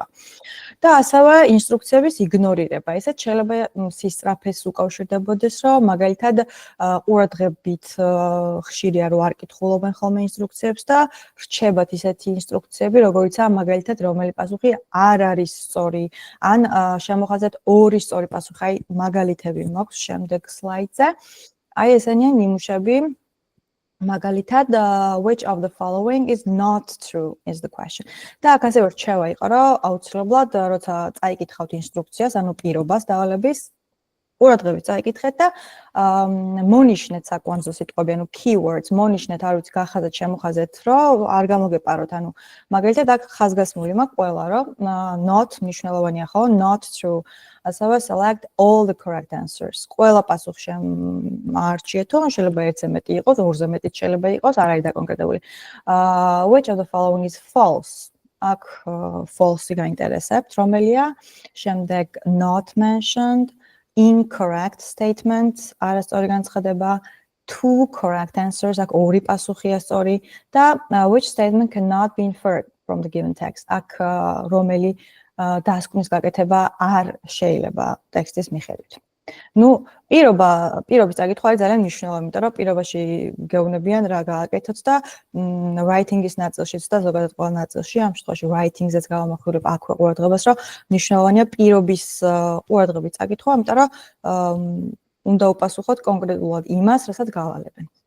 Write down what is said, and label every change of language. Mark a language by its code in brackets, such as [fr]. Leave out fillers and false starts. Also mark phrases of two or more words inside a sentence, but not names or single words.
[ka] და ასევე ინსტრუქციების იგნორირება. ესეც შეიძლება სისწრაფეს უკავშირდებოდეს, რომ მაგალითად ყურადღებით ხშირია რომ არ კითხულობენ ხოლმე ინსტრუქციებს და რჩებათ ისეთი ინსტრუქციები, როგორიცაა მაგალითად რომელი პასუხი არ არის სწორი, ან შემოხაზეთ ორი სწორი პასუხი. აი მაგალითები მაქვს შემდეგ სლაიდზე. აი ესენია ნიმუშები. მაგალითად, [en] which of the following is not true is the question. [ka] და აქ ასევე რჩევა იყო, რომ აუცილებლად, როცა წაიკითხავთ ინსტრუქციას, ანუ პირობას დავალების, ყურადღებით წაიკითხეთ და მონიშნეთ საკვანძო სიტყვები, ანუ keywords, მონიშნეთ, არ ვიცი, გახაზეთ, შემოხაზეთ, რომ არ გამოგეპაროთ. ანუ მაგალითად, აქ ხაზგასმული მაქვს ყველა, რომ not მნიშვნელოვანია ხო, [en] not true. ასევე select all the correct answers. [ka] ყველა პასუხი არჩიეთ, ან შეიძლება ერთზე მეტი იყოს, ორზე მეტი შეიძლება იყოს, არ არის დაკონკრეტებული. [en] Which of the following is false? [ka] აქ false-ი გაინტერესებთ, რომელია? [en] შემდეგ not mentioned, incorrect statements, [ka] არასწორი განცხადება, [en] two correct answers, [ka] აქ ორი პასუხია სწორი და [en] which statement cannot be inferred from the given text. [ka] აქ რომელი დასკვნის გაკეთება არ შეიძლება ტექსტის მიხედვით. პირობის წაკითხვა არის ძალიან მნიშვნელოვანი, იმიტომ რომ პირობაში გეუბნებიან რა გააკეთოთ და writing-ის ნაწილშიც და ზოგადად ყველა ნაწილში, ამ შემთხვევაში writing-ზეც გავამახვილებ აქ ყურადღებას, რომ მნიშვნელოვანია პირობის ყურადღებით წაკითხვა, იმიტომ რომ უნდა უპასუხოთ კონკრეტულად იმას, რასაც გავალებენ.